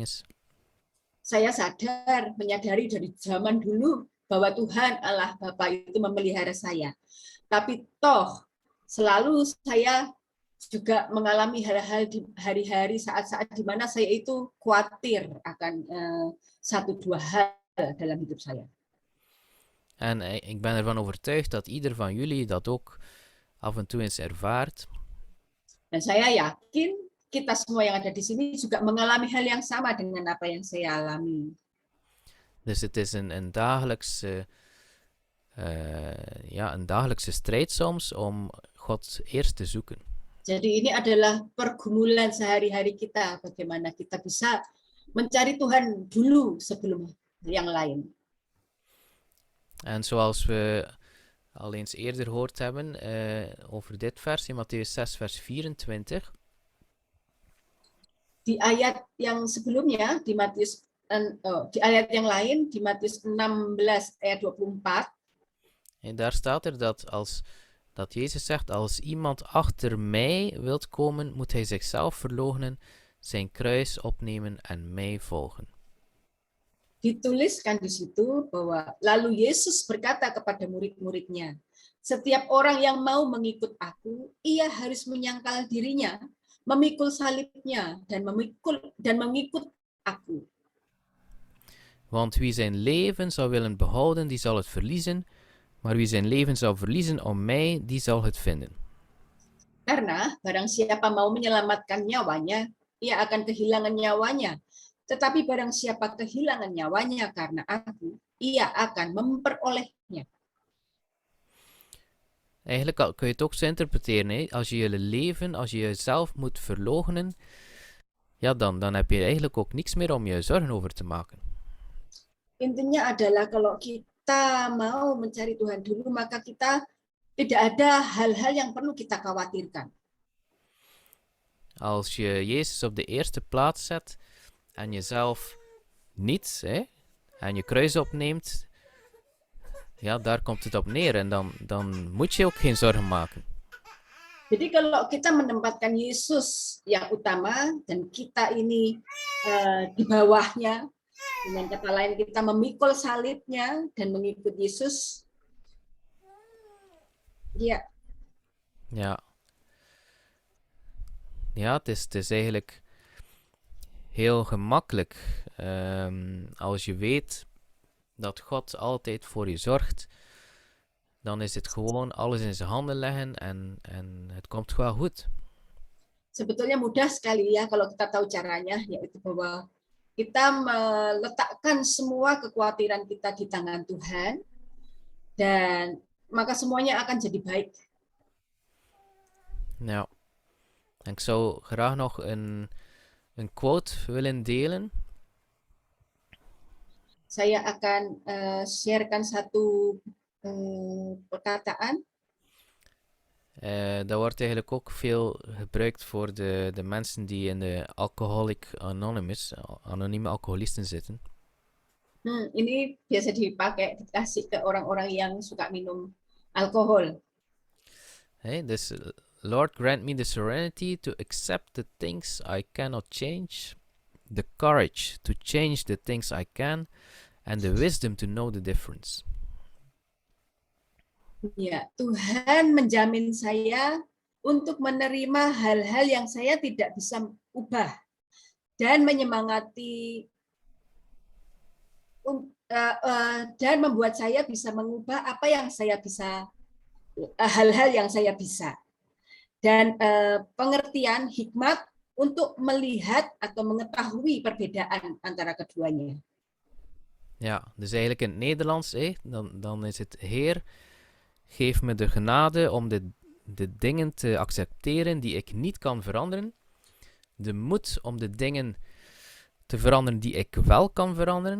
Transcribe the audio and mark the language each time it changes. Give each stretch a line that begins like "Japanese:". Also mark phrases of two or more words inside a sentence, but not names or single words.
Indonesian: Saya menyadari dari zaman dulu bahwa Tuhan Allah Bapa itu memelihara saya. Tapi toh selalu saya juga mengalami hal-hal di hari-hari, saat-saat di mana saya itu khawatir akan satu dua hal dalam hidup saya.
Dutch: En ik ben ervan overtuigd dat ieder van jullie dat ook af en toe eens ervaart.
Indonesian: Dan saya yakin kita semua yang ada di sini juga mengalami hal yang sama dengan apa yang saya alami.
Dutch: Dus het is een dagelijkse strijd soms om God eerst te zoeken.
Indonesian: Jadi ini adalah pergumulan sehari-hari kita, bagaimana kita bisa mencari Tuhan dulu sebelum yang lain.
Dutch: En al eens eerder gehoord hebben over dit vers in Mattheus 6 vers 24.
Indonesian: Di ayat yang sebelumnya di di ayat yang lain di Matius 16 ayat 24.
Dutch: En daar staat er dat Jezus zegt, als iemand achter mij wilt komen, moet hij zichzelf verloochenen, zijn kruis opnemen en mij volgen.
Indonesian: Dituliskan di situ bahwa lalu Yesus berkata kepada murid-muridnya, setiap orang yang mau mengikut aku, ia harus menyangkal dirinya, memikul salibnya dan mengikut aku.
Dutch: Want wie zijn leven zou willen behouden, die zal het verliezen. Maar wie zijn leven zou verliezen om mij, die zal het vinden.
Indonesian: Karena barang siapa mau menyelamatkan nyawanya, ia akan kehilangan nyawanya. Tetapi barang siapa kehilangan nyawanya karena aku, ia akan memperolehnya.
Dutch: Eigenlijk kun je het ook zo interpreteren. Hè? Als je leven, als je jezelf moet verloochenen, ja, dan heb je eigenlijk ook niks meer om je zorgen over te maken.
Indonesian: Intinya adalah kalau kita mau mencari Tuhan dulu, maka kita tidak ada hal-hal yang perlu kita khawatirkan.
Dutch: Als je Jezus op de eerste plaats zet en jezelf niet, en je kruis opneemt, ja, daar komt het op neer. En dan moet je ook geen zorgen maken.
Indonesian: Jadi kalau kita menempatkan Yesus yang utama dan kita ini di bawahnya, dengan kata lain kita memikul salibnya dan mengikut Yesus, ya.
Dutch: Ja. Ja, het is eigenlijk heel gemakkelijk als je weet dat God altijd voor je zorgt. Dan is het gewoon alles in zijn handen leggen en het komt wel goed.
Indonesian: Sebetulnya mudah sekali ya kalau kita tahu caranya, yaitu bahwa kita meletakkan semua kekhawatiran kita di tangan Tuhan dan maka semuanya akan jadi baik.
Dutch: Ja. En ik zou graag nog een quote willen delen.
Indonesian: Saya akan sharekan satu perkataan.
Dutch: Dat wordt eigenlijk ook veel gebruikt voor de mensen die in de Alcoholic Anonymous, anonieme alcoholisten zitten.
Indonesian: Ini biasa dikasih ke orang-orang yang suka minum alkohol.
English: Dus Lord, grant me the serenity to accept the things I cannot change, the courage to change the things I can, and the wisdom to know the difference.
Indonesian: Ya, Tuhan menjamin saya untuk menerima hal-hal yang saya tidak bisa ubah dan menyemangati dan membuat saya bisa mengubah apa yang saya bisa, hal-hal yang saya bisa. Dan pengertian hikmat untuk melihat atau mengetahui perbedaan antara keduanya.
Dutch: Ja, dus eigenlijk in het Nederlands, dan is het Heer, geef me de genade om de dingen te accepteren die ik niet kan veranderen. De moed om de dingen te veranderen die ik wel kan veranderen.